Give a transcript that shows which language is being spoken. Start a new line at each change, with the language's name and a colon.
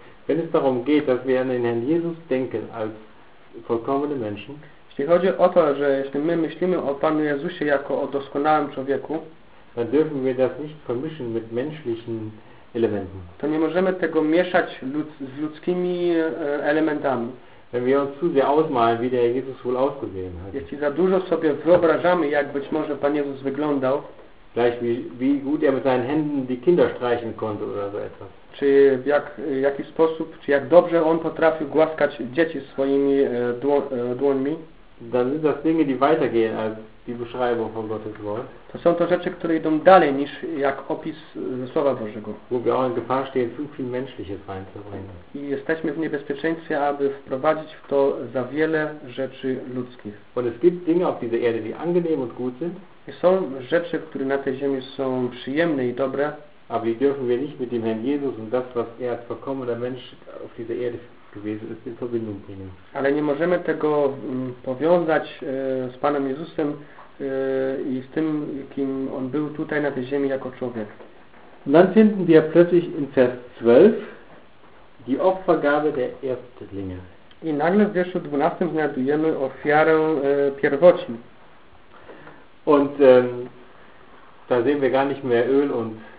German: Wenn es darum geht, dass wir an den Herrn Jesus denken als vollkommene Menschen,
Polish: jeśli chodzi o to, że jeśli my myślimy o Panu Jezusie jako o doskonałym człowieku,
German: dann dürfen wir das nicht vermischen mit menschlichen Elementen.
Polish: To nie możemy tego mieszać z ludzkimi elementami.
German: Wenn wir uns zu sehr ausmalen, wie der Jesus wohl ausgesehen hat.
Polish: Jeśli za dużo sobie wyobrażamy, jak być może Pan Jezus wyglądał,
German: gleich wie gut er mit seinen Händen die Kinder streichen konnte oder so etwas.
Polish: Czy w jaki sposób, czy jak dobrze on potrafił głaskać dzieci swoimi dłońmi,
German: dann sind das Dinge, die weitergehen als die Beschreibung von Gottes Wort.
Polish: To są to rzeczy, które idą dalej niż jak opis Słowa Bożego.
German: Wo wir auch in Gefahr stehen, zu viel Menschliches reinzubringen.
Polish: I jesteśmy w niebezpieczeństwie, aby wprowadzić w to za wiele rzeczy ludzkich.
German: Und es gibt Dinge auf dieser Erde, die angenehm und gut sind.
Polish: I są rzeczy, które na tej ziemi są przyjemne i dobre.
German: Aber die dürfen wir nicht mit dem Herrn Jesus und das, was er als vollkommener Mensch auf dieser Erde gewesen ist, in Verbindung bringen.
Polish: Ale nie możemy tego powiązać z Panem Jezusem i z tym, kim on był tutaj na tej ziemi jako człowiek.
German: Dann finden wir plötzlich in Vers 12 die Opfergabe der Erstlinge.
Polish: I nagle w wierszu 12 znajdujemy ofiarę pierwocin.
German: Und da sehen wir gar nicht mehr Öl und